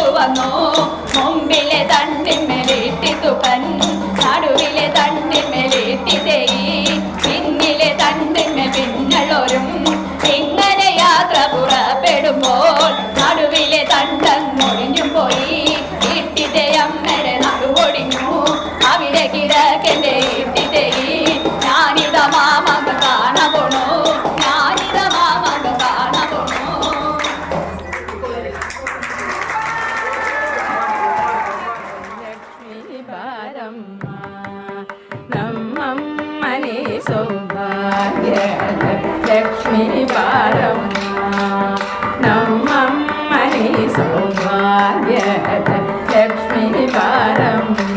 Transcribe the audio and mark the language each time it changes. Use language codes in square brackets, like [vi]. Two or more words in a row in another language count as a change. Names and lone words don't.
[ml] വന്നു മുമ്പിലെ തണ്ടിന്മേലിട്ടിത്തുപ്പൻ നടുവിലെ തണ്ടിന്മേലിട്ടിത്തേയി പിന്നിലെ തണ്ടിന്മേൽ പിന്നളോരും ഇങ്ങനെ യാത്ര പുറപ്പെടുമ്പോൾ നടുവിലെ തണ്ടങ്ങൊഴിഞ്ഞും പോയി ഇട്ടിത്തയമ്മയുടെ നടുവൊടിഞ്ഞു അവിടെ കിടക്കന്റെ ഇട്ടിത്തേയി ഞാനിത മാമക കാണ പോണു ഞാനിത മാമക കാണ പോണു [kn] ನಮ್ಮಮ್ಮನೆ ಸೌಭಾಗ್ಯ ಲಕ್ಷ್ಮೀ ಬಾರಮ್ಮ ನಮ್ಮಮ್ಮನೆ ಸೌಭಾಗ್ಯ ಲಕ್ಷ್ಮೀ ಬಾರಮ್ಮ